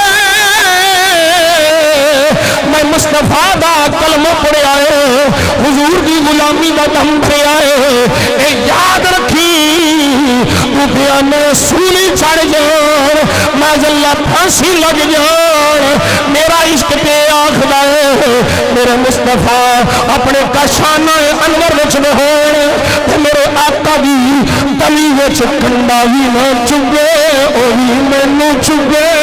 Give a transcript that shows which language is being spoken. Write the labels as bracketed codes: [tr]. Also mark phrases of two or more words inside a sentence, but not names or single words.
[pa] میں مصطفیٰ دا کلمہ پڑے آئے حضور کی غلامی دا دم پڑے آئے اے یاد رکھی میں سولی چڑھ جان [ar] معاذ اللہ [pa] پھانسی لگ جان میرا عشق پہ آخدا ہے میرے مصطفیٰ اپنے کاشانہ انور وچ ہون تے میرے آقا دی گلی وچ کنڈا وی نہ چگے او وی مینوں چگے